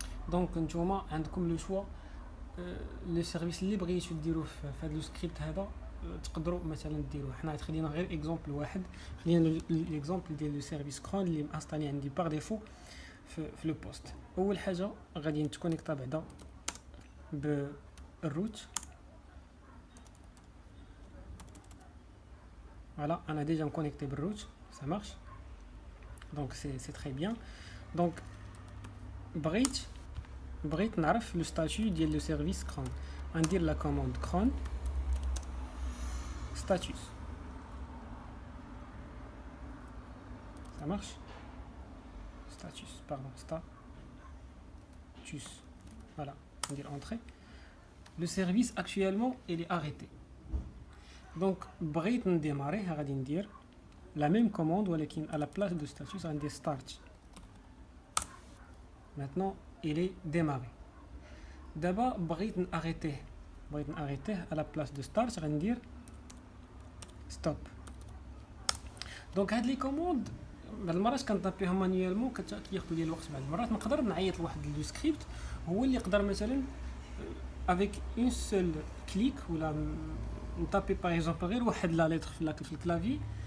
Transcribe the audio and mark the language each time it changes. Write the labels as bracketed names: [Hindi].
[Arabic] دونك نتوما عندكم لو شوا لي سيرفيس اللي بغيتو ديروه في هذا لو سكريبت هذا تقدروا مثلا ديروه. حنا خلينا غير اكزامبل واحد، خلينا ليكزامبل ديال لو سيرفيس كرون اللي مانستالي عندي باغ ديفو في لو بوست. اول حاجه غادي نتكونيكتا بعدا بالروت. [French] Voilà, on a déjà connecté le route, ça marche. Donc c'est très bien. Donc, [Arabic] بغيت نعرف [French] le statut [Arabic] ديال [French] le service cron. [Arabic] ندير [French] la commande cron status. Ça marche? Status, pardon, status. Voilà, on dit entrée. Le service actuellement, il est arrêté. Donc, [Arabic] بغيت نديماري غادي ندير [French] la même commande [Arabic] ولكن [French] à la place de status [Arabic] غندير [French] start. Maintenant, il est démarré. D'abord, [Arabic] بغيت نarrêter [French] à la place de start [Arabic] غندير [French] stop. [Arabic] Donc هاد لي كوموند بعض المرات كنطابيهم مانيوالمون كياخذوا لي الوقت. بعض المرات نقدر نعيط لواحد لو سكريبت هو اللي يقدر مثلا [French] avec une seule clic [Arabic] ولا نطابي باغ اكزومبل غير واحد لا ليتر في الكلافي.